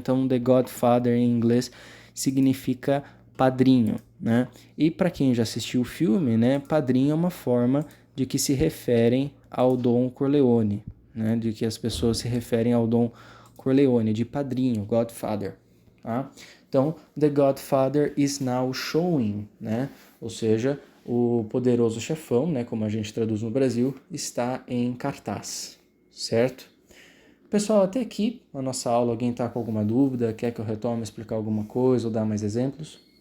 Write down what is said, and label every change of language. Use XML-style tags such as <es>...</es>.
<pt>Então, The Godfather em inglês significa padrinho, né? E para quem já assistiu o filme, né, padrinho é uma forma de que se referem ao Don Corleone, né? De que as pessoas se referem ao Don Corleone, de padrinho, Godfather, tá?</pt> <en>Então, The Godfather is now showing, né?</en> <pt>Ou seja, o Poderoso Chefão, né, como a gente traduz no Brasil, está em cartaz, certo? Pessoal, até aqui a nossa aula, alguém está com alguma dúvida, quer que eu retome, explicar alguma coisa ou dar mais exemplos?</pt>